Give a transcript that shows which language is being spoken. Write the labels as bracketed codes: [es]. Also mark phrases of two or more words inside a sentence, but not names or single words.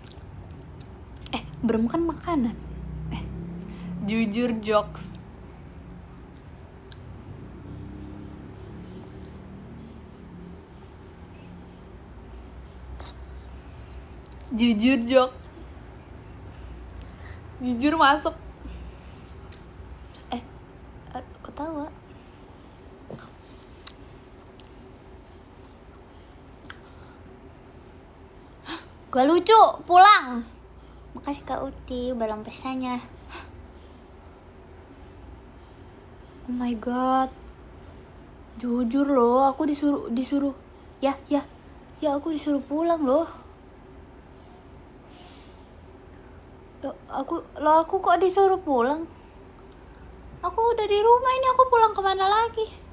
[id] Brem kan makanan. Jujur jokes. Jujur masuk. Ketawa. Gak lucu, pulang. Makasih Kak Uti, barang pesannya. [en] Oh my god. [id] Jujur loh, aku disuruh. Ya, aku disuruh pulang loh. Aku kok disuruh pulang? Aku udah di rumah ini, aku pulang kemana lagi?